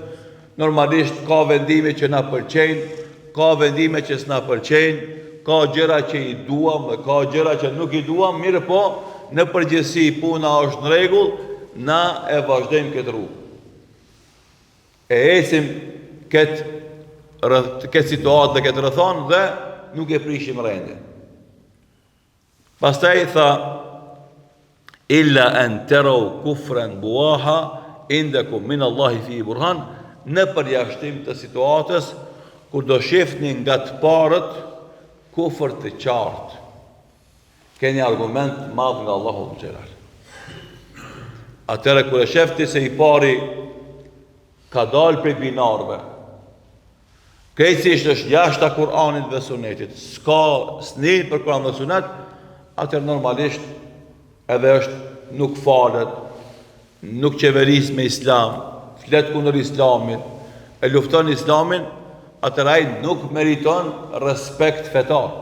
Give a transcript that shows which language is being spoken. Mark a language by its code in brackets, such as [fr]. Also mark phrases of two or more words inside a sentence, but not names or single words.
[sq] Normalisht ka vendime që na pëlqejnë, ka vendime që s'na pëlqejnë, ka gjëra që i duam dhe ka gjëra që nuk i duam, mirë po, në përgjithësi puna është në rregull, na e vazhdojmë këtë rrugë. E ecim këtë situatë dhe këtë rrethon dhe nuk e prishim rendin. Pastaj tha [ar] إلا أن تروا كفرا بواحا عندكم من الله في برهان, [sq] në përjashtim të situatës kur do shihni nga të parët kufër të qartë. Keni argument madh nga Allahu xhelal. Atëherë kur e shefti se i pari ka dalë prej binarëve, krejtësisht është jashta Kur'anit dhe Sunetit, s'ka snil për Kur'an dhe Sunet, atëherë normalisht edhe është nuk falet, nuk qeveris me Islam, flet kundër Islamit, e lufton Islamin, atëherë ai nuk meriton respekt fetar.